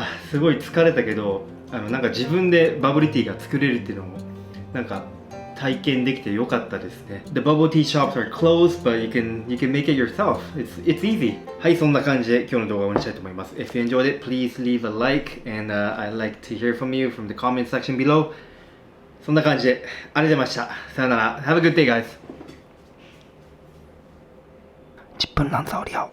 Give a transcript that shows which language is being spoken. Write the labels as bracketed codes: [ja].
[ja] すごい疲れたけど、なんか自分でバブルティーが作れるっていうのもなんか体験できてよかったですね。 [en] The bubble tea shops are closed, but you can make it yourself. It's easy. [ja] はい、そんな感じで今日の動画を終わりにしたいと思います。 [en] If you enjoyed it, please leave a like, and I'd like to hear from you from the comment section below. [ja] そんな感じでありがとうございました。さよなら。 [en] Have a good day, guys. [ja] 10分なんざおりゃお。